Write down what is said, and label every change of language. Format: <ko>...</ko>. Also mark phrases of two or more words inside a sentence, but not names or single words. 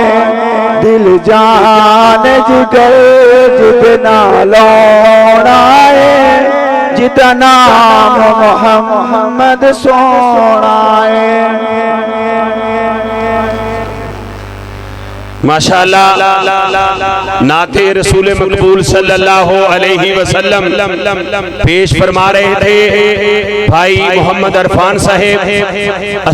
<pa>दिल जान जिगर जिदना लौड़ा है, जिदा नाम मोहम्मद सोना है।</pa> <hi>माशाअल्लाह नाते रसूल मकबूल</hi> <ar>صلى الله عليه وسلم</ar> <hi>पेश फरमा रहे थे भाई मोहम्मद अरफान साहेब</hi>